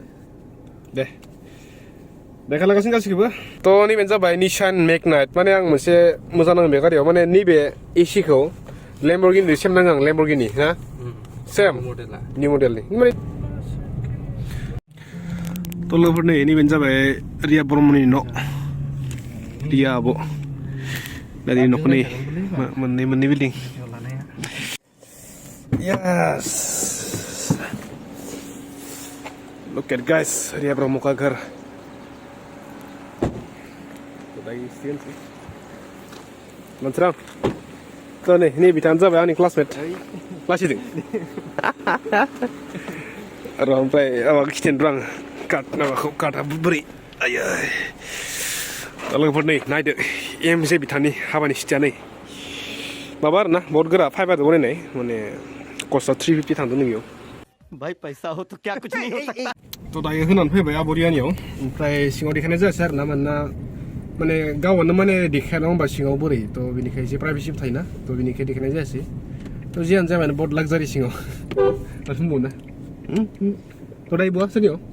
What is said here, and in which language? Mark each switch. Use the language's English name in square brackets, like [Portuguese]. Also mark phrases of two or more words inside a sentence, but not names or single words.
[Bodo] दे देखायलांगासिनो गासिखौबो थ' नैबेनो जाबाय निसान मेकनाइट माने आं मोनसे मोजां नाङो बे गारियाव माने नैबे एसिखौ लेम्बरगिनि सेम नाङो आं लेम्बरगिनि ना सेम मडेला निउ मडेलनि माने थ' लोगोफोर नै नैबेनो जाबाय रिया ब्रह्मनि न' रिया आब' दानि न'खौ नै मोननै बिल्डिं [English] yes look at guys [Bodo] रिया ब्रह्म [Hindi] का घर [Bodo] मोनस्रां थ' नै बिथाङानो जाबाय आंनि क्लासमेट लासिदों र' ओमफ्राय माबा खिथानो र' आङो माबाखौ कार्डआ बोरै आयै लोगोफोर नै नायदो एमजे बिथांनि हाबानि सिटिया नै माबा आरोना बहुत गोरा फाइबारजों बनायनाय माने कस्टआ 350 थांदों नोंनियाव [Hindi] भाई पैसा हो तो क्या कुछ नहीं हो सकता [Bodo] थ' दायो होनानै फैबाय आब' रियानियाव ओमफ्राय सिङाव देखायनाय जायासै आरोना मानोना माने गावआनो माने देखायाना होनबा सिङाव बोरै थ' बिनिखाय एसे प्राइभेसिबो थायोना थ' बिनिखाय देखायनाय जायासै थ' जियानो जाया माने बहुत लाक्जारि सिङाव माथो बुंबावनो थ' दायो बहा सोरनियाव